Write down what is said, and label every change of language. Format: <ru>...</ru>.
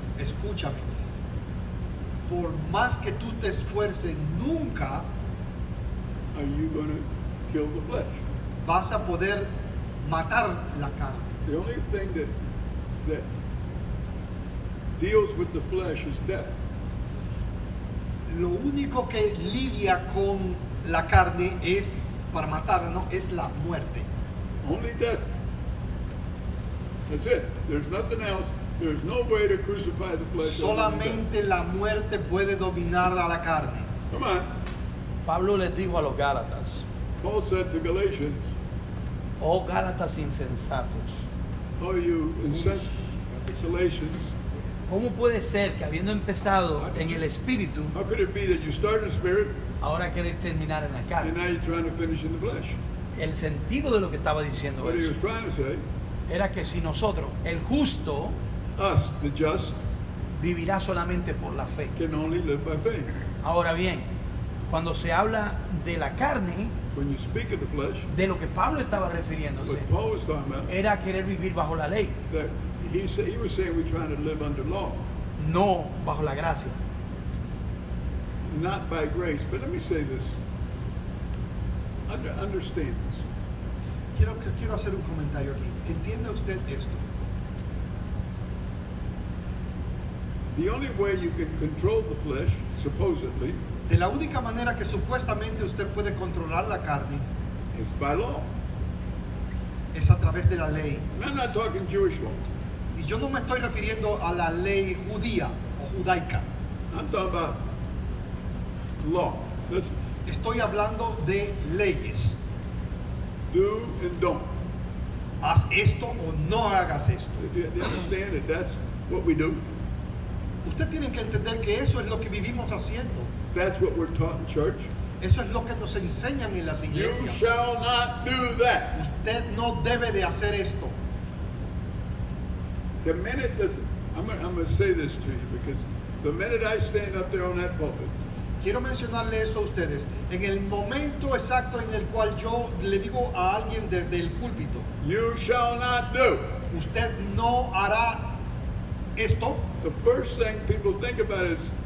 <es>escúchame, por más que tú te esfuerces, nunca</es> <en>are you going to kill the flesh?</en> <es>vas a poder matar la carne.</es> <en>The only thing that deals with the flesh is death.</en> <es>Lo único que lidia con la carne es, para matarla, ¿no? Es la muerte.</es> <en>Only death. That's it. There's nothing else. There's no way to crucify the flesh. other than death.</en> <es>Solamente la muerte puede dominar a la carne.</es> <en>Come on.</en> <es>Pablo les dijo a los Gálatas,</es> <en>Paul said to Galatians,</en> <es>oh Gálatas insensatos,</es> <en>"Oh, you incensed Galatians,</en> <es>¿cómo puede ser que habiendo empezado en el espíritu,</es> <en>how could it be that you start in the spirit</en> <es>ahora querer terminar en la</es> <en>and</en> <es>carne?</es> <en>now you're trying to finish in the flesh?"</en> <es>El sentido de lo que estaba diciendo</es> <en>What he was</en> <es>eso</es> <en>trying to say,</en> <es>era que si nosotros, el justo,</es> <en>us, the just,</en> <es>vivirá solamente por la fe.</es> <en>can only live by faith.</en> <es>Ahora bien, cuando se habla de la carne,</es> <en>When you speak of the flesh,</en> <es>de lo que Pablo estaba refiriéndose,</es> <en>what Paul was talking about,</en> <es>era querer vivir bajo la ley,</es> <en>that he was saying we're trying to live under law,</en> <es>no bajo la gracia.</es> <en>not by grace. But let me say this. Understand this.</en> <es>Quiero hacer un comentario aquí. ¿Entiende usted esto?</es> <en>The only way you can control the flesh, supposedly,</en> <es>De la única manera que supuestamente usted puede controlar la carne</es> <en>is by law.</en> <es>es a través de la ley.</es> <en>And I'm not talking Jewish law.</en> <es>Y yo no me estoy refiriendo a la ley judía o judaica.</es> <en>I'm talking about law. Listen,</en> <es>Estoy hablando de leyes.</es> <en>do and don't.</en> <es>Haz esto o no hagas esto.</es> <en>Do you understand that that's what we do?</en> <es>Usted tiene que entender que eso es lo que vivimos haciendo.</es> <en>That's what we're taught in church.</en> <es>Eso es lo que nos enseñan en las</es> <en>You</en> <es>iglesias.</es> <en>shall not do that.</en> <es>Usted no debe de hacer esto.</es> <en>The minute, listen, I'm going to say this to you because the minute I stand up there on that pulpit,</en> <es>Quiero mencionarle esto a ustedes. En el momento exacto en el cual yo le digo a alguien desde el púlpito,</es> <en>you shall not do.</en> <es>usted no hará esto,</es> <en>The first thing people think about is,</en>